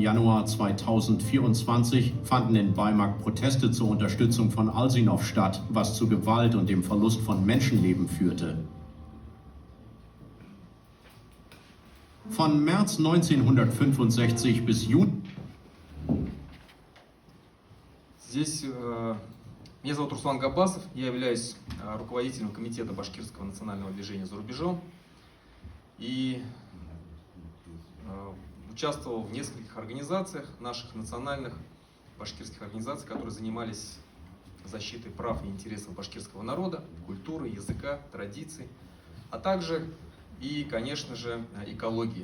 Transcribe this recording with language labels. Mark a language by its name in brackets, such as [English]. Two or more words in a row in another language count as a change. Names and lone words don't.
[German] Januar 2024 fanden in Baimak Proteste zur Unterstützung von Alsinov statt, was zu Gewalt und dem Verlust von Menschenleben führte. Von März 1965 bis Juni. [Russian] Здесь меня зовут Руслан Габасов, я являюсь руководителем комитета Башкирского национального движения «За рубежом» и участвовал в нескольких организациях, наших национальных башкирских организаций, которые занимались защитой прав и интересов башкирского народа, культуры, языка, традиций, а также и, конечно же, экологии.